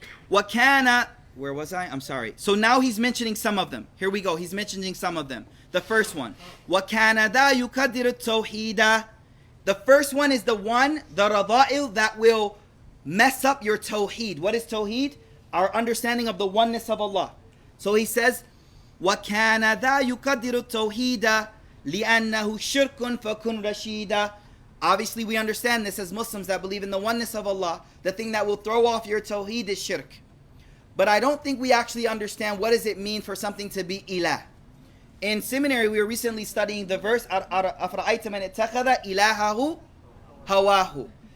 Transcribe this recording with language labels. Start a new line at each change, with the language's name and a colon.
English: Wakana, where was I? I'm sorry. So now he's mentioning some of them. Here we go. He's mentioning some of them. The first one.
Arabic: Wakana da yukadiru tawhida.
English: The first one is the radha'il that will mess up your tawheed. What is tawheed? Our understanding of the oneness of Allah.
Arabic: So he says, وَكَانَ ذَا يُقَدِّرُ التَّوْحِيدَ لِأَنَّهُ شِرْكٌ فَكُنْ رَشِيدًا.
English: Obviously, we understand this as Muslims that believe in the oneness of Allah. The thing that will throw off your tawheed is shirk. But I don't think we actually understand what does it mean for something to be ilah. In seminary, we were recently studying the verse,
Arabic: أَفْرَأَيْتَ مَنِ اتَّخَذَ إِلَهَهُ هَوَاهُ.